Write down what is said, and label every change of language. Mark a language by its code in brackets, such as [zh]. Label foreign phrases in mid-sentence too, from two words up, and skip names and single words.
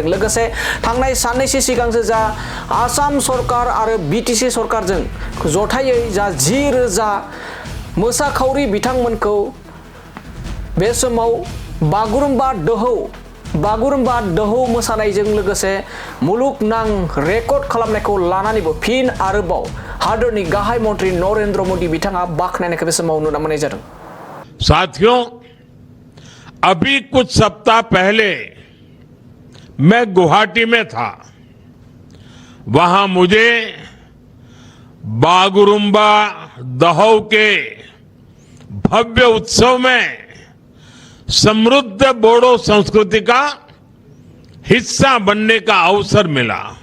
[brx] लोगोसे थांनाय साननैसो सिगांसो जा आसाम सरकार आरो बिटिसि सरकारजों जथायै जा 10,000 मोसाखावरि बिथांमोनखौ बे समाव बागुरुम्बा दोहौ मोसानायजों लोगोसे मुलुगनां रेकर्ड खालामनायखौ लानानैबो फिन आरोबाव हादरनि गाहाय मन्त्रि नरेन्द्र मोदी बिथाङा बाखनायनायखौ बे समाव नुना मोननाय जादों। [hi] साथियों, अभी कुछ सप्ताह पहले मैं गुवाहाटी में था। वहां मुझे बागुरुम्बा दहौ के भव्य उत्सव में समृद्ध बोडो संस्कृति का हिस्सा बनने का अवसर मिला।